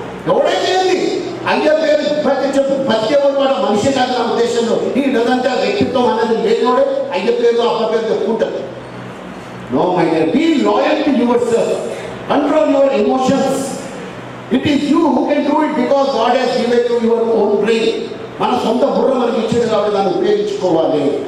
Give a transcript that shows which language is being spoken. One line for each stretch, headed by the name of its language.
Telugu: ఎవడైతే ఏంది, అయ్య పేరు బతికేవాడు వాడు మనిషి కాదు నా ఉద్దేశంలో. ఈ డజంటే వ్యక్తిత్వం అనేది లేనివాడే అయ్య పేరు అబ్బ పేరు చెప్పుకుంటారు.
English: No my dear, be loyal to yourself, control your emotions. It is you who can do it because God has given you your own brain.
Telugu: మన సొంత బుర్ర మనకి ఇచ్చేది కాబట్టి దాన్ని ఉపయోగించుకోవాలి.